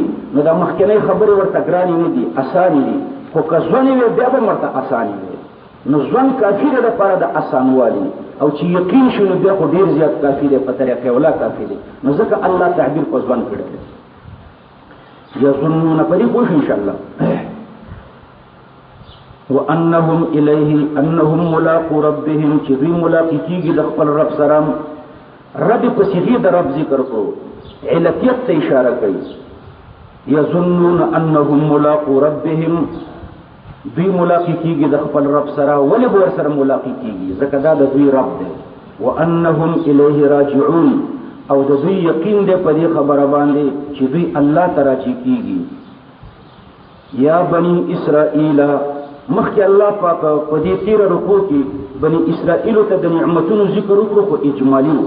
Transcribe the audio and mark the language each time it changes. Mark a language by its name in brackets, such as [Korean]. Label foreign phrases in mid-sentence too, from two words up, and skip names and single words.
[Pashto] نو دا مخکنۍ خبرې ورته ګرانې نه دي، اسانې دي. خو که ځوان وي بیا به هم ورته اسانې وي. نو ځوان کافي دی لپاره د اسانوالي، او چې یقین شي نو بیا خو ډېر زیات کافي دی، په طریقې اوله کافي دی. نو ځکه الله تعبیر په ځوان کړی دی. یظنون په دې پوه شئ انشاءالله. [Arabic] وانهم الیه انهم ملاقو ربهم، [Pashto] چې دوی ملاقات کیږي د خپل رب سره. رب په صيغه د رب ذکر کو، علتیت ته اشاره کوي. [Arabic] یظنون انهم ملاقو ربهم، [Pashto] دوی ملاقات کیږي د خپل رب سره. ولې به ورسره ملاقات کیږي؟ ځکه دا د دوی رب دی. [Arabic] وانهم الیه راجعون، [Pashto] او د دوی یقین دی په دې خبره باندې چې دوی الله ته راجع کیږي. یا بنی اسرائیل، مخکې الله پاک په دې 13 رکوع کې بنی اسرائیل ته د نعمتونو ذکر وکړو، خو اجمالی و.